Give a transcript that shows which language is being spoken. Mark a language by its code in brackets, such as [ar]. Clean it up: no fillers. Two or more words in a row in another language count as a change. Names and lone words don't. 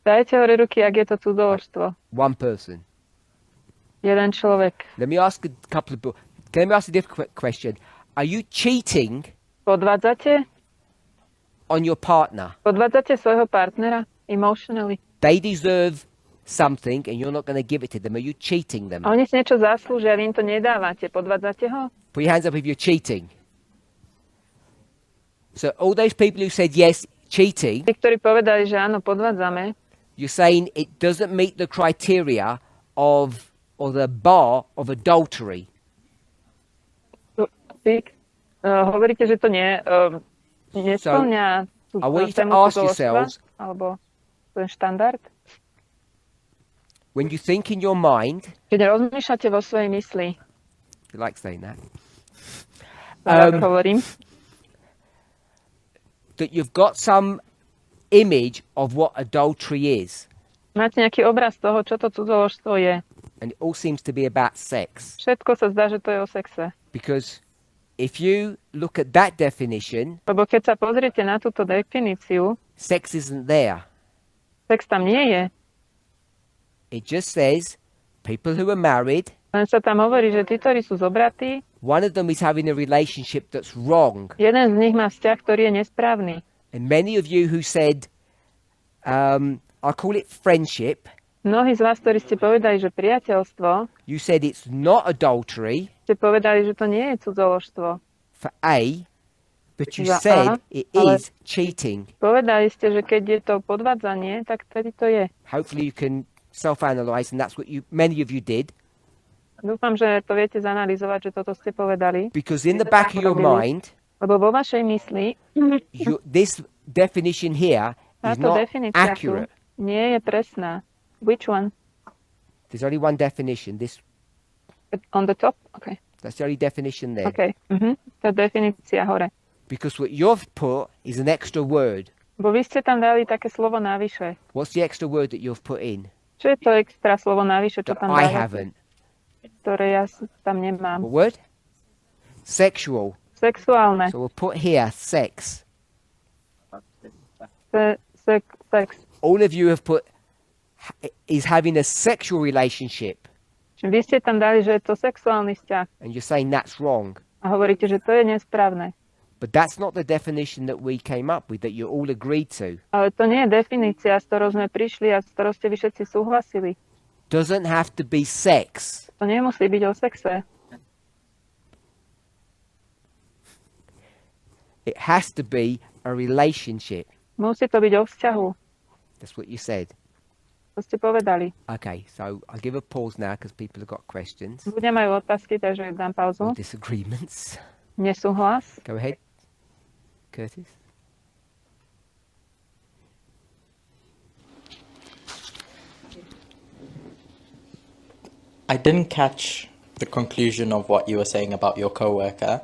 [sk] Dajte hore ruky, ak je to cudzoložstvo. [en] One person. [sk] Jeden človek. [en] Let me ask a couple of. Can I ask a different question? Are you cheating [sk] Podvádzate? [en] on your partner? [sk] Podvádzate svojho partnera? [en] Emotionally. They deserve something, and you're not going to give it to them. Are you cheating them? [sk] A oni si niečo zaslúžia, vy im to nedávate. Podvádzate ho? [en] Put your hands up if you're cheating. So all those people who said yes, cheating, [sk] Tí, ktorí povedali, že áno, podvádzame, [en] you're saying it doesn't meet the criteria of or the bar of adultery. [sk] tí, hovoríte, že to nesplňa tú [en] I want you to [sk] tému [en] ask [sk] cudzoložstva, [en] yourselves, [sk] alebo ten štandard. [en] when you think in your mind, [sk] Keď rozmýšľate vo svojej mysli, [en] you like saying that, [sk] tak hovorím, [en] that you've got some image of what adultery is, [sk] máte nejaký obraz toho, čo to cudzoložstvo je. [en] and it all seems to be about sex. [sk] Všetko sa zdá, že to je o sexe. [en] Because if you look at that definition, [sk] Lebo keď sa pozriete na túto definíciu, [en] sex isn't there. [sk] sex tam nie je. [en] It just says people who are married, [sk] Len sa tam hovorí, že tí, ktorí sú zobratí, [en] one of them is having a relationship that's wrong. [sk] jeden z nich má vzťah, ktorý je nesprávny. [en] And many of you who said, I call it friendship, [sk] Mnohí z vás, ktorí ste povedali, že priateľstvo, [en] you said it's not adultery [sk] ste povedali, že to nie je cudzoložstvo. [en] for A, but you [sk] Za A, [en] said it [sk] ale- [en] is cheating. [sk] Povedali ste, že keď je to podvádzanie, tak vtedy to je. [en] Hopefully you can self-analyze, and that's what many of you did. [sk] Dúfam, že to viete zanalizovať, že toto ste povedali. [en] Because in the back of your mind, [sk] Lebo vo vašej mysli [en] this definition here is [sk] táto [en] not [sk] definícia tu [en] accurate. [sk] nie je presná. [en] Which one? There's only one definition. On the top? Okay. That's the only definition there. [sk] Okay. Tá definícia hore. [en] Because what you've put is an extra word. [sk] Bo vy ste tam dali také slovo navyše. [en] What's the extra word that you've put in? [sk] Čo je to extra slovo navyše, čo [en] That [sk] tam [en] I [sk] dávate? [en] haven't. [sk] Ktoré ja tam nemám. [en] What word? Sexual. [sk] Sexuálne. [en] So we'll put here sex. [sk] Sex. [en] All of you have put is having a sexual relationship, [sk] Čiže vy ste tam dali, že je to sexuálny vzťah. [en] and you're saying that's wrong. [sk] A hovoríte, že to je nesprávne. [en] But that's not the definition that we came up with, that you all agreed to. [sk] Ale to nie je definícia, s ktorou sme prišli a s ktorou ste vy všetci súhlasili. [en] Doesn't have to be sex. [sk] To nemusí byť o sexe. [en] It has to be a relationship. [sk] Musí to byť o vzťahu. [en] That's what you said. [sk] To ste povedali. [en] Okay, so I'll give a pause now because people have got questions [sk] Ľudia majú otázky, takže dám pauzu. [en] or disagreements. [sk] Nesúhlas. [en] Go ahead, Curtis. I didn't catch the conclusion of what you were saying about your coworker.